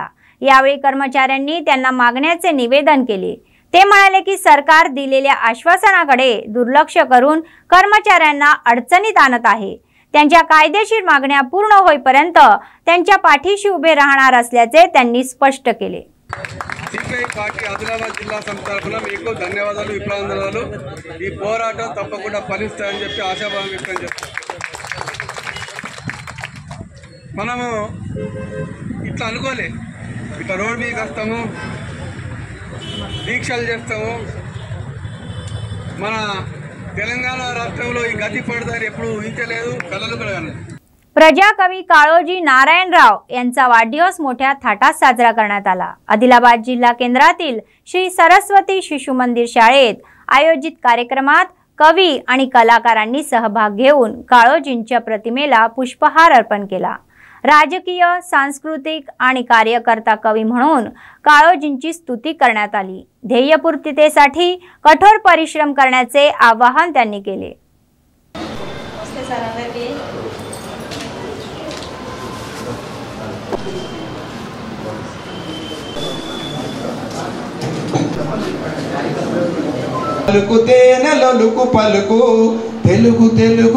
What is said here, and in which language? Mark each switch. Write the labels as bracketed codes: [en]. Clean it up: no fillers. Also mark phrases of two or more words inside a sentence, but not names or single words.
[mr] यावेळी कर्मचाऱ्यांनी त्यांना मागण्याचे निवेदन केले। ते म्हणाले की सरकार दिलेल्या आश्वासनाकडे दुर्लक्ष करून कर्मचाऱ्यांना अडचणीत आणत आहे, त्यांच्या कायदेशीर मागण्या पूर्ण होईपर्यंत त्यांच्या पाठीशी उभे राहणार असल्याचे त्यांनी स्पष्ट केले। [te] సిపిఐ పార్టీ ఆదిలాబాద్ జిల్లా సమితి తరఫున మీకు ధన్యవాదాలు, విప్లవందనాలు। ఈ పోరాటం తప్పకుండా ఫలిస్తాయని చెప్పి ఆశాభావం వ్యక్తం చేస్తాం। మనము ఇట్లా అనుకోలే, ఇట్లా రోడ్ మీదకి వస్తాము, దీక్షలు చేస్తాము। మన తెలంగాణ రాష్ట్రంలో ఈ గతి పడదారి ఎప్పుడు ఊహించలేదు, కలలు కూడా కాలేదు। [mr] प्रजाकवी काळोजी नारायणराव यांचा वाढदिवस मोठ्या थाटात साजरा करण्यात आला। आदिलाबाद जिल्हा केंद्रातील श्री सरस्वती शिशु मंदिर शाळेत आयोजित कार्यक्रमात कवी आणि कलाकारांनी सहभाग घेऊन काळोजींच्या प्रतिमेला पुष्पहार अर्पण केला। राजकीय, सांस्कृतिक आणि कार्यकर्ता कवी म्हणून काळोजींची स्तुती करण्यात आली। ध्येयपूर्तीसाठी कठोर परिश्रम करण्याचे आवाहन त्यांनी केले। [te] పలుకు తేనెలొలుకు పలుకు తెలుగు తెలుగు